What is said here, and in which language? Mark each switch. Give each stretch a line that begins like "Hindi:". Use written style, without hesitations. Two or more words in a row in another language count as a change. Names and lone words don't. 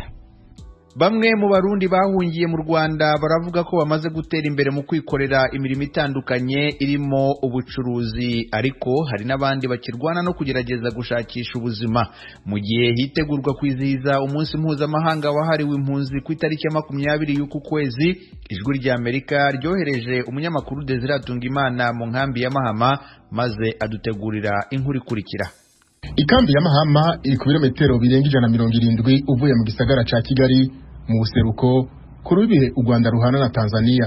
Kinyarwanda: Bamwe mu Barundi bahungiye mu Rwanda baravuga ko bamaze gutera imbere mu kwikorera imirimo itandukanye irimo ubucuruzi, ariko hari n'abandi bakirwana no kugerageza gushakisha ubuzima. Mu gihe hitegurwa kwizihiza umunsi mpuzamahanga wahariwe impunzi ku itariki ya 20 y'uku kwezi, Ijwi rya Amerika ryohereje umunyamakuru Desire Atungimana mu nkambi ya Mahama maze adutegurira inkuru ikurikira.
Rundi: Ikambi ya Mahama iri ku birometero birenga 170 uvuye mu gisagara ca Kigali mu buseruko kuri bihe u Rwanda ruhana na Tanzania.